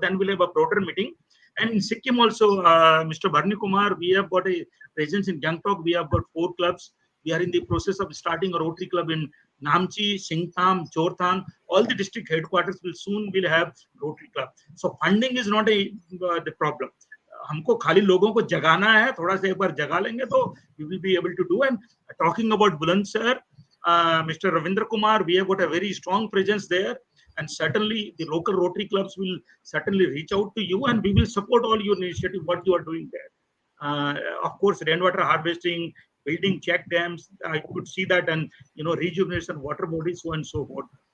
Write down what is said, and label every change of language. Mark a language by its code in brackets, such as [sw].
[en] Then we'll have a broader meeting. And in Sikkim also, Mr. Barney Kumar, we have got a presence in Gangtok. We have got 4 clubs. We are in the process of starting a Rotary club in Namchi, Singtam, Jorthang. All the district headquarters will have Rotary club. So funding is not the problem. [hi] हमको खाली लोगों को जगाना है, थोड़ा सा एक बार जगा लेंगे तो [en] we will be able to do. And talking about Bulandshahr, Mr. Ravindra Kumar, we have got a very strong presence there. And certainly the local Rotary clubs will certainly reach out to you, and we will support all your initiative, what you are doing there. Of course, rainwater harvesting, building check dams, I could see that, and rejuvenation water bodies, so on and so forth.